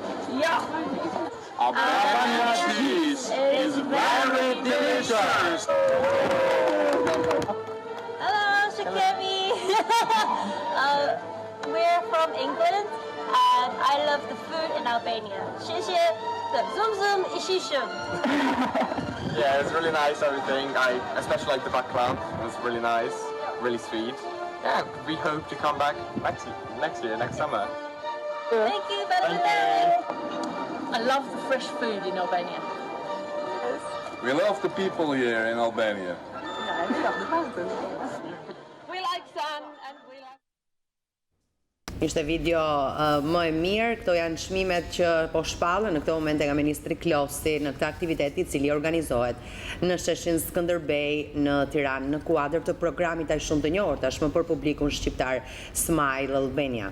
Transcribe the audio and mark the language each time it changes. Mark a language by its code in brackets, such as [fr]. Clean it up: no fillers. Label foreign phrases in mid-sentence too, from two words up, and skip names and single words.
[en] Ja. Albania cheese is very delicious. Hello, Shakemi. We're from England and I love the food in Albania. Shishie, the zoom zoom ishishum. Yeah, it's really nice everything. I especially like the baklava. It's really nice, really sweet. Yeah, we hope to come back next year, next summer. Thank you, Thank you. I love the fresh food in Albania. We love the people here in Albania. We like sun and we like... [sq] Ishte video më e mirë, këto janë çmimet që po shpallën në këtë moment nga Ministri Klosi në këtë aktivitet i cili organizohet në sheshin Skënderbej në Tiranë në kuadër të programit aq shumë të njohur tashmë për publikun shqiptar Smile Albania.